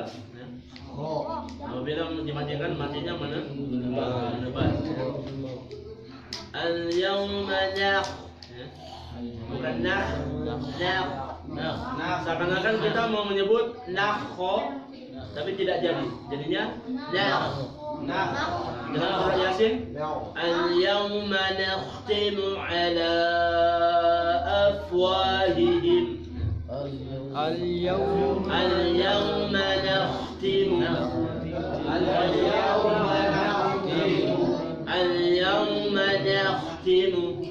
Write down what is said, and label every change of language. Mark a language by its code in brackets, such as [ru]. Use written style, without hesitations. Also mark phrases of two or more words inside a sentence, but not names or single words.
[id] Apabila dimatikan, matinya menebal. [ar] اليوم نخ, bukan nakh, nakh. [id] Seakan-akan kita mau menyebut nakho, tapi tidak jadi. Jadinya nakh. Dalam surah Yasin, [ar] اليوم نختم على أفواههم. اليوم نختم. اليوم نختم.